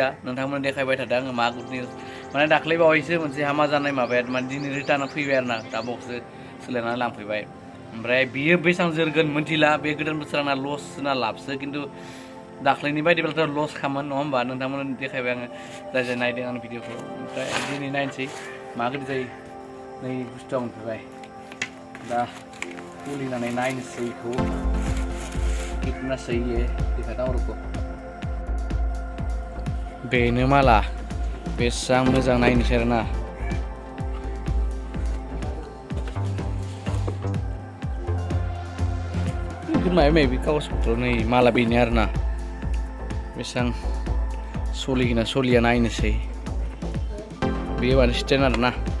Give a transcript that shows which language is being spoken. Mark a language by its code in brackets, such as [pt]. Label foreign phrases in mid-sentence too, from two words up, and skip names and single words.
[brx] नोंथांमोन देखायबाय थादों आङो मा [en] good news [brx] माने दाख्लै बावैसो मोनसे हामा जानाय माबाया माने दिनै रिटार्न फैबाय आरो ना दा बक्सो सोलायनानै लांफैबाय ओमफ्राय बियो बेसेबां जोरगोन मिन्थिला बे गोदान बोसोर आंना लस ना लाबसो खिन्थु दाख्लैनि बायदिब्लाथ' लस खामोन नङा होमबा नोंथांमोन देखायबाय आङो जाय जाय नायदों आंनि भिडिअखौ ओमफ्राय दिनै नायनोसै मा गोदै जायो नै बुस्थुआ मोनफैबाय दा खुलिनानै नायनोसै बेखौ [hi] कितना सही है दिखाता हूँ रुको [brx] बेनो माला बेसेबां मोजां नायनोसै आरोना माबा माबि कागजपत्र नै माला बेनो आरोना बेसेबां सोलिगोना सोलिया नायनोसै बेयो माने स्टेन्ड आरोना